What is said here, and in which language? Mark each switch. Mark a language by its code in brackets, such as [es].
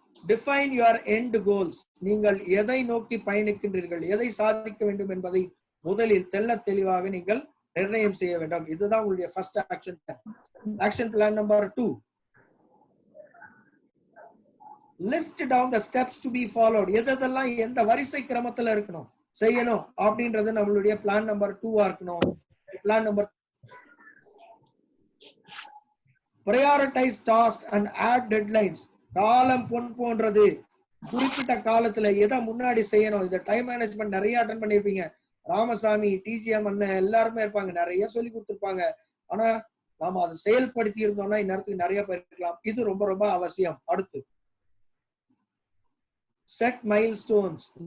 [en] Define your end goals. [ta] நீங்கள் எதை நோக்கி பயணிக்கின்றீர்கள், எதை சாதிக்க வேண்டும் என்பதை முதலில் தெளிவாக நீங்கள் நிர்ணயம் செய்ய வேண்டும். இதுதான் உங்களுடைய [en] First action plan. Action plan number 2, list down the steps to be followed. [ta] எதெல்லாம் எந்த வரிசை கிரமத்துல இருக்கணும் செய்யணும் அப்படின்றது நம்மளுடைய பிளான் நம்பர் 2 இருக்கணும். [en] Plan number prioritize tasks and add deadlines. [ta] காலம் பொன் போன்றது. குறிப்பிட்ட காலத்துல எதை முன்னாடி செய்யணும். இந்த டைம் மேனேஜ்மெண்ட் நிறைய அட்டன் பண்ணிருப்பீங்க. ராமசாமி, டிஜிஎம் அண்ணன் எல்லாருமே இருப்பாங்க, நிறைய சொல்லி கொடுத்துருப்பாங்க. ஆனா நாம அதை செயல்படுத்தி இருந்தோம்னா இந்நேரத்துக்கு நிறைய போயிருக்கலாம். இது ரொம்ப ரொம்ப அவசியம். அடுத்து [en] Set milestones.